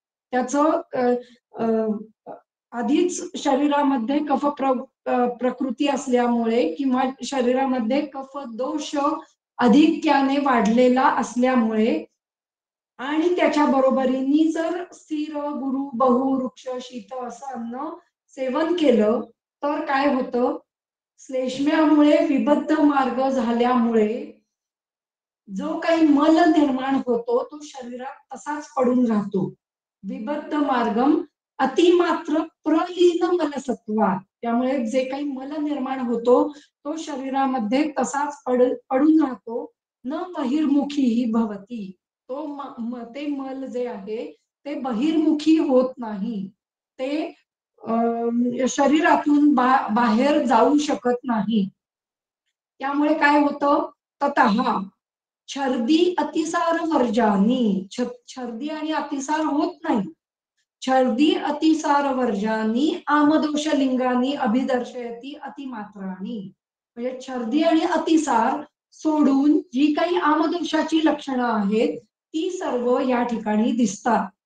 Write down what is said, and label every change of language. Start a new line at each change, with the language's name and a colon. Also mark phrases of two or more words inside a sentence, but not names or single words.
Marathi: त्याचं आधीच शरीरामध्ये कफ प्रकृती असल्यामुळे किंवा शरीरामध्ये कफ दोष अधिक्याने वाढलेला असल्यामुळे आणि त्याच्या बरोबरीने जर स्थिर गुरु बहु वृक्ष शीत असं अन्न सेवन केलं तर काय होतं श्लेष्म्यामुळे विबद्ध मार्ग झाल्यामुळे जो काही मल निर्माण होतो तो शरीरात तसाच पडून राहतो.
Sanskrit: विबद्ध मार्गम अतिमात्र प्रलीन मलसत्वा
Marathi: त्यामुळे जे काही मल निर्माण होतो तो शरीरामध्ये तसाच पडून राहतो.
Sanskrit: न बहिर्मुखी ही भवती
Marathi: तो ते मल जे आहे ते बहिर्मुखी होत नाही, ते शरीरातून बाहेर जाऊ शकत नाही. त्यामुळे काय होतं
Sanskrit: ततः छर्दी अतिसार वर्जानी
Marathi: छर्दी आणि अतिसार होत नाही.
Sanskrit: छर्दी अतिसार वर्जानी आमदोष लिंगानी अभिदर्शयती अतिमात्रानी
Marathi: म्हणजे छर्दी आणि अतिसार सोडून जी काही आमदोषाची लक्षणं आहेत ती सर्व या ठिकाणी दिसतात.